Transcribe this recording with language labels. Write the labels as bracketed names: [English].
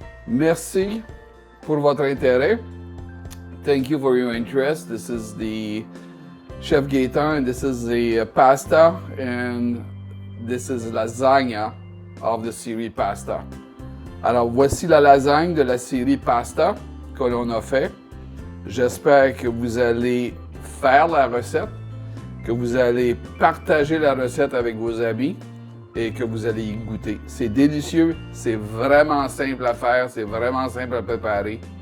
[French] Merci pour votre intérêt. [English] Thank you for your interest. This is the Chef Gaetan, and this is the pasta, and this is lasagna of the série pasta. [French] Alors voici la lasagne de la série pasta que l'on a fait. J'espère que vous allez faire la recette, que vous allez partager la recette avec vos amis et que vous allez y goûter. C'est délicieux, c'est vraiment simple à faire, c'est vraiment simple à préparer.